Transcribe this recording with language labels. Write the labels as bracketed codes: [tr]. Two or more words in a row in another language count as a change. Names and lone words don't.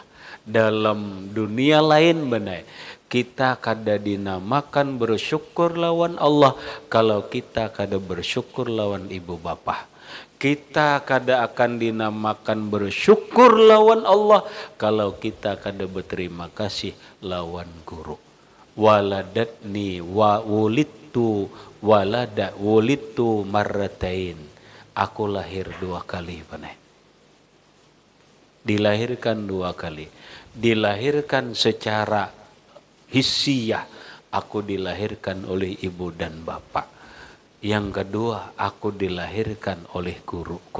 [bjn] Dalam dunia lain benar, kita kada dinamakan bersyukur lawan Allah kalau kita kada bersyukur lawan ibu bapa. Kita kada akan dinamakan bersyukur lawan Allah kalau kita kada berterima kasih lawan guru. [ar] Waladatni wa wulidtu wulidtu marratain. [bjn] Aku lahir 2 kali panai. Dilahirkan 2 kali. [id] Dilahirkan secara hissiyah. Aku dilahirkan oleh ibu dan bapak. Yang kedua, aku dilahirkan oleh guruku.